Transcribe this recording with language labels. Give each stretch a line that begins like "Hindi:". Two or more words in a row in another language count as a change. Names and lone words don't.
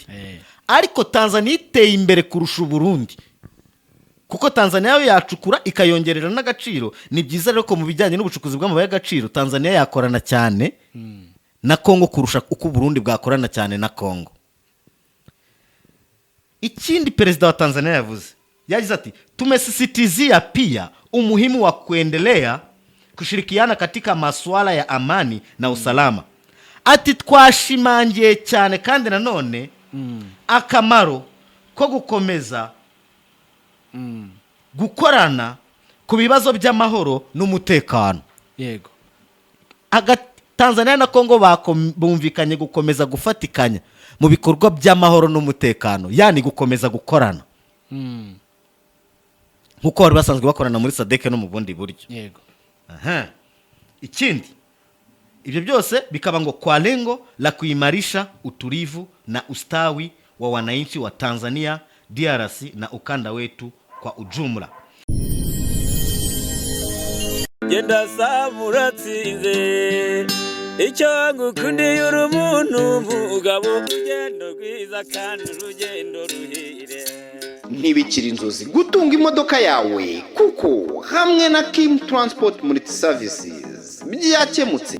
Kinyarwanda: Ariko Tanzania iteye imbere kurusha u Burundi, kuko Tanzania yo yacukura ikayongerera n'agaciro. Ni byiza rero ko mu bijyanye n'ubucukuzi bw'amabuye y'agaciro Tanzania yakorana cyane na Kongo kurusha uko u Burundi bwakorana cyane na Kongo. Ikindi perezida wa Tanzania yagize ati,
Swahili: tumesisitizia pia umuhimu wa kuendelea kushirikiana katika masuala ya amani na usalama.
Kinyarwanda: Ati twashimangiye cyane kandi nanone akamaro ko gukomeza gukorana ku bibazo by'amahoro n'umutekano. Yego. Tanzania na Kongo bumvikanye gukomeza gufatikanya mu bikorwa by'amahoro n'umutekano, yani gukomeza gukorana nkuko bari basanzwe bakorana muri SADC no mu bundi buryo. Yego. Ikindi, ibyo byose bikaba ngo
Swahili: kwa lengo la kuimarisha utulivu na ustawi wa wananchi wa Tanzania, DRC na ukanda wetu kwa ujumla.
Kinyarwanda: Genda samuratsinze icyo ngukundiye uri umuntu mugabo, urugendo rwiza kandi urugendo ruhire. Ntibikiri inzozi gutunga imodoka yawe, kuko hamwe na Kim Transport Multi Services byakemutse.